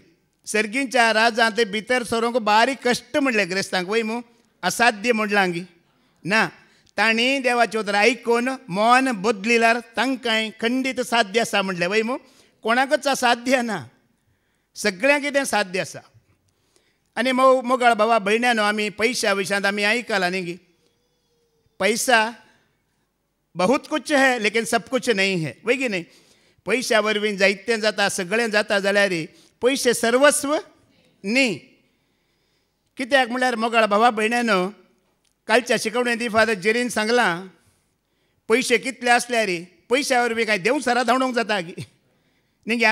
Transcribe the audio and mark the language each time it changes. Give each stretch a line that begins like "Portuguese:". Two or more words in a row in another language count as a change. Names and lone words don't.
Konkani: सर्गींच्या राजांत भितर सरूंक बारीक कश्ट म्हणले ग्रेस्तांक वय मू, असाध्य म्हणलां गी ना. तांणी देवाचें उतर आयकून मन बदलिल्यार तांकांय खंडीत साध्य आसा म्हणलें वय मू. कोणाकच असाध्य ना, सगळ्यांक कितें साध्य आसा. आनी मोगाळ भावा भयण्यानो, आमी पयशा विशयांत आमी आयकलां न्ही गी,
Hindi: पैसा बहुत कुछ है लेकिन सब कुछ नहीं है
Konkani: वय की न्ही. पयशा वरवीं जायतें जाता, सगळें जाता जाल्यार पयशे सर्वस्व न्ही. कित्याक म्हळ्यार मोगाळ भावा भयण्यानो, कालच्या शिकवणेंत फादर जेरीन सांगलां, पयशे कितले आसल्यार पयशा वरवीं कांय देंवसारां धांवडोवंक जाता गी न्ही गे.